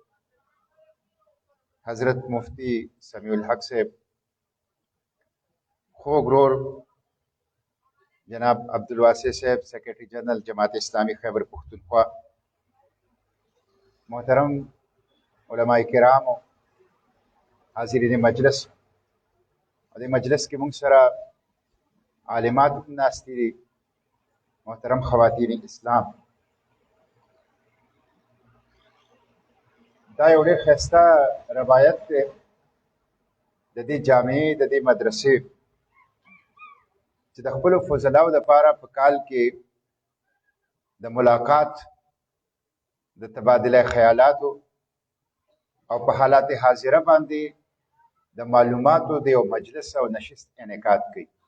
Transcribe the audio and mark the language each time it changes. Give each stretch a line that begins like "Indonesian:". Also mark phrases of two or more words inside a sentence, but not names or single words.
Urdu: حضرت مفتی سمیع الحق سے، خوگرور جناب عبدالواسع صاحب سیکرٹری جنرل جماعت اسلامی خیبر پختونخوا، محترم علماء کرام، حاضرین مجلس، اور مجلس کے منگ سرا عالمات ناستیری، محترم خواتین اسلام،
Pashto: دا یو ډېر ښایسته روایت دی د دې جامعې د دې مدرسې چې د خپلو فضلاو دپاره په کال کې د ملاقات، د تبادله خیالاتو او په حالات حاضره باندې د معلوماتو د یو مجلس او نشست انعقاد کوي.